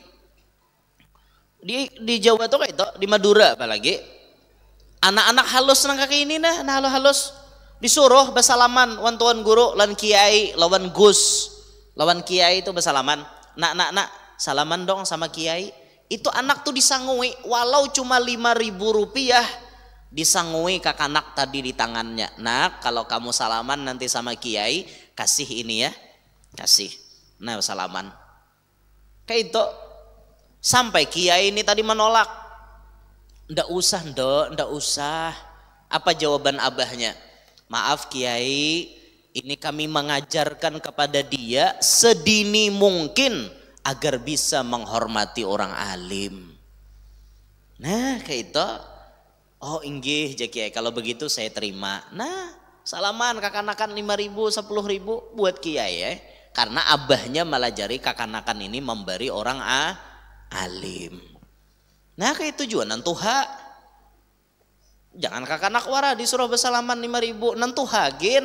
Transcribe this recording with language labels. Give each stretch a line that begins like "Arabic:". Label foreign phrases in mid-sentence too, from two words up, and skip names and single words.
Banjar: Di Jawa tuh kayak itu di Madura apalagi anak-anak halus nang kaki ini nah halus disuruh bersalaman wan tuan guru lan kiai lawan gus lawan kiai itu bersalaman nak salaman dong sama kiai. Itu anak tuh disangui walau cuma 5.000 rupiah disangui kakanak tadi di tangannya.
Indonesian: Nah kalau kamu salaman nanti sama kiai kasih ini ya, kasih nah salaman kayak itu. Sampai kiai ini tadi menolak, ndak usah. Apa jawaban abahnya? Maaf kiai, ini kami mengajarkan kepada dia sedini mungkin agar bisa menghormati orang alim.
Banjar: Nah kayak itu.
Indonesian: Oh inggih kiai, kalau begitu saya terima.
Banjar: Nah salaman kakanakan 5.000 10.000 buat kiai ya. Karena abahnya melajari kakanakan ini memberi orang alim. Nah kayak tujuan nantuha. Jangan kakanak wara disuruh bersalaman 5.000 nantuhagin.